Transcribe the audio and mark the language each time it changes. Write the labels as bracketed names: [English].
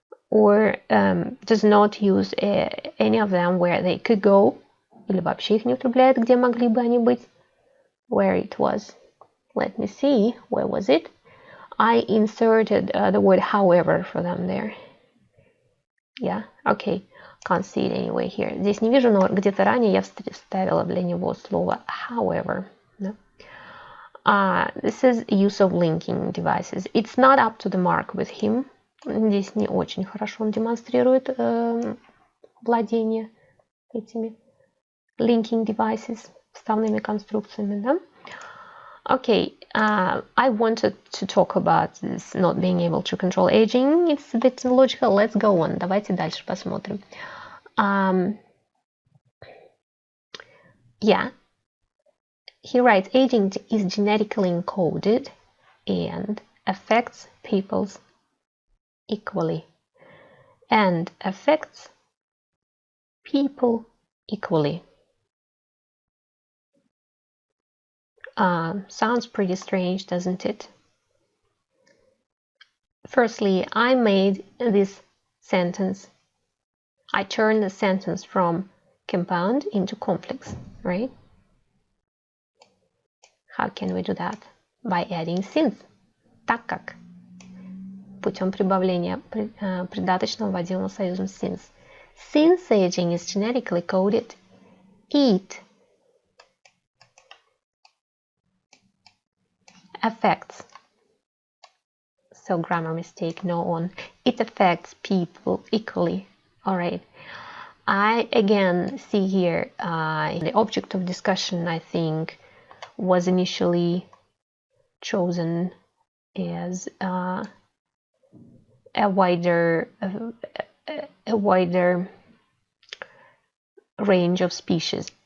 [English] Or does not use any of them where they could go, [Russian] или вообще их не употребляет, где могли бы они быть. [English] Where it was. Let me see, where was it? I inserted the word however for them there. Yeah, okay, can't see it anyway here. [Russian] Здесь не вижу, но где-то ранее я вставила для него слово however. [English] Yeah. This is use of linking devices. It's not up to the mark with him. [Russian] Здесь не очень хорошо он демонстрирует владение этими linking devices, вставными конструкциями, да? [English] Okay, I wanted to talk about this not being able to control aging. It's a bit logical. Let's go on. [Russian] Давайте дальше посмотрим. [English] Yeah, he writes, aging is genetically encoded and affects people's equally. And affects people equally. Sounds pretty strange, doesn't it? Firstly, I made this sentence. I turned the sentence from compound into complex, right? How can we do that? By adding since. [Russian] Так как. Путем прибавления придаточного водительного союзом since. [English] Since aging is genetically coded, it affects, so grammar mistake, no on, it affects people equally. All right, I again see here the object of discussion, I think, was initially chosen as a wider range of species.